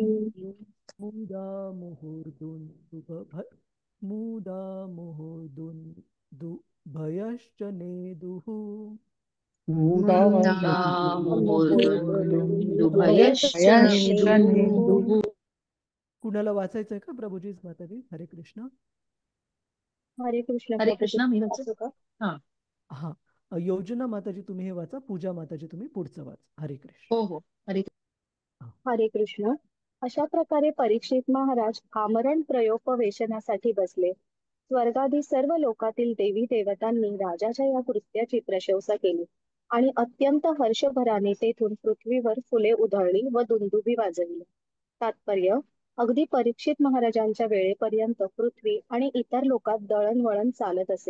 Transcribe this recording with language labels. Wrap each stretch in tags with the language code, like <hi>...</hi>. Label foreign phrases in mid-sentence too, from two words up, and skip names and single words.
<sa>मुदा मुहुर्दुन्दुभयश्च नेदुः मुदामुहुर्दुन्दुभयश्च नेदुः.</sa> <mr>कुणाला वाचायचंय का? प्रभूजी, माताजी, हरे कृष्ण. हरे कृष्ण हरे प्रभुजी, कृष्ण. मी वाचू वाचू का? हा. हा, योजना माताजी तुम्ही हे वाचा, पूजा माताजी तुम्ही पुढचं वाचा. हरे कृष्ण. हो हो. हरे हरे कृष्ण. अशा प्रकारे परीक्षित महाराज आमरण प्रयोपवेशनासाठी बसले. स्वर्गादी सर्व लोकातील देवी देवतांनी राजाच्या या कृत्याची प्रशंसा केली आणि अत्यंत हर्षभराने तेथून पृथ्वीवर फुले उधळली व दुंदुभी वाजविली. तात्पर्य: अगदी परीक्षित महाराजांच्या वेळेपर्यंत पृथ्वी आणि इतर लोकात दळणवळण चालत असे.</mr>